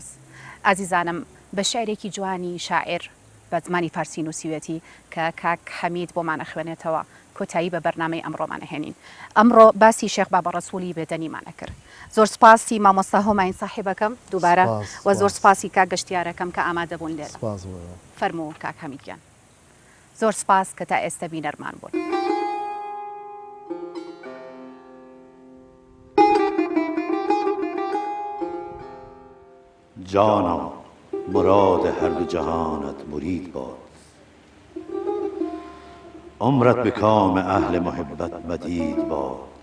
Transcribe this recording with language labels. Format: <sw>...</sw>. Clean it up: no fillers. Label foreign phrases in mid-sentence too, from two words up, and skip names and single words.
<ckb>ئازیزانم بە شعرێکی جوانی شاعر بە زمانی فارسی نووسیوێتی کە کاک حەمید بۆمانە خوێنێتەوە کۆتایی بە بەرنامەی ئەمڕۆمانەهێنین. ئەمڕۆ باسی شێخ بابا ڕەسوولی بێدەنیمانە کرد. زۆر سپاسی مامۆستا هۆماین ساحیبەکەم دووبارە و زۆر سپاسی کاک گەشتیارەکەم کە ئامادە بوون لێرە. فەرموو کاک حەمیدیان. زۆر سپاس کە تا ئێستا بینەرمان بوون.</ckb> <fa>جانا مراد هر دو جهانت مرید باد، عمرت به کام اهل محبت مدید باد.</fa>